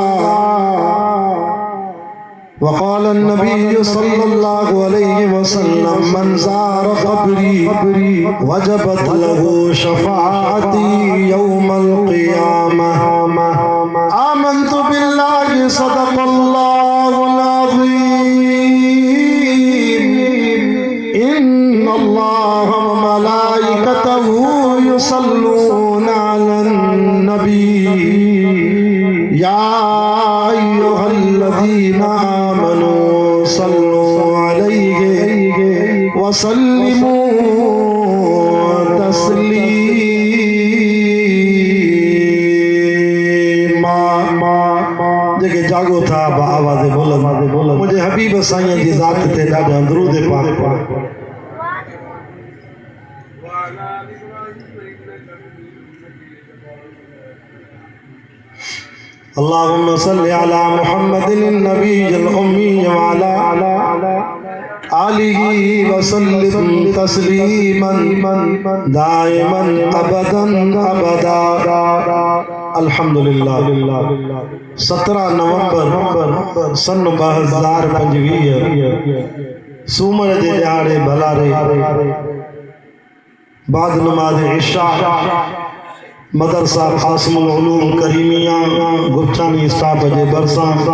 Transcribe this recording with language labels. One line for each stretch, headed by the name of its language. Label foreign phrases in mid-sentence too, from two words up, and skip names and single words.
Arabic: وقال النبي صلى الله عليه وسلم من زار قبري وجبت له شفاعتي يوم القيامة آمنت بالله صدق الله العظيم إن الله وملائكته يصلون على النبي النبي يا أيها الذين آمنوا صلوا عليه وسلموا تسليما.
Sindhi: जेके जागो था आवाज़ बुलंद मुझे हबीब साईं जी ज़ात ते ॾाढा दरूद पाक पढ़ो।
Arabic: اللهم صل على محمد النبي الأمي وعلى آله وسلم تسليما دائما أبدا أبدا.
Sindhi: अल्हम्दुलिल्लाह 17 नवंबर सन 2025 सूमर जे ॾियारे भलारे बाद नमाज इशा मदरसा क़ासिमुल उलूम करीमिया गुरचानी स्टाफ जे बरसां